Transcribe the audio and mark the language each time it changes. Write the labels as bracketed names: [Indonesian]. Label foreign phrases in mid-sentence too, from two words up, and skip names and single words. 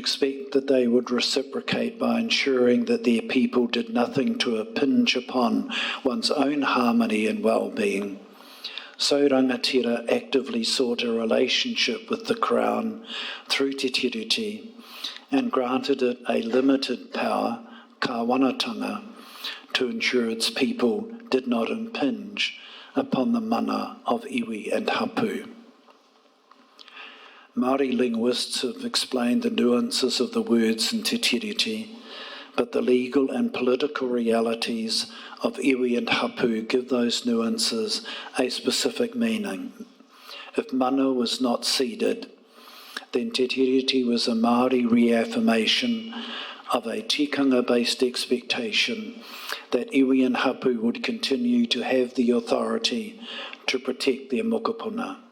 [English] expect that they would reciprocate by ensuring that their people did nothing to impinge upon one's own harmony and well-being, so rangatira actively sought a relationship with the Crown through Te Tiriti and granted it a limited power, kāwanatanga, to ensure its people did not impinge upon the mana of iwi and hapu. Māori linguists have explained the nuances of the words in Te Tiriti, but the legal and political realities of iwi and hapu give those nuances a specific meaning. If mana was not ceded, then Te Tiriti was a Māori reaffirmation of a tikanga-based expectation that iwi and hapu would continue to have the authority to protect their mokopuna.